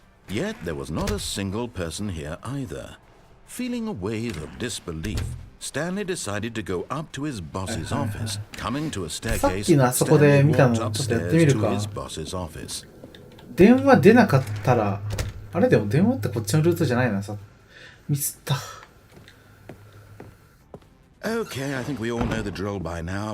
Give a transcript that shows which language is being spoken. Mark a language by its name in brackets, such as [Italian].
[English] Yet there was not a single person here either. Feeling a wave of disbelief, Stanley decided to go up to his boss's office. Coming to a staircase, Stanley walked upstairs to his boss's office. [Japanese] 電話出なかったら、あれでも電話ってこっちのルートじゃないなさ。ミスった。 [English] Okay, I think we all know the drill by now.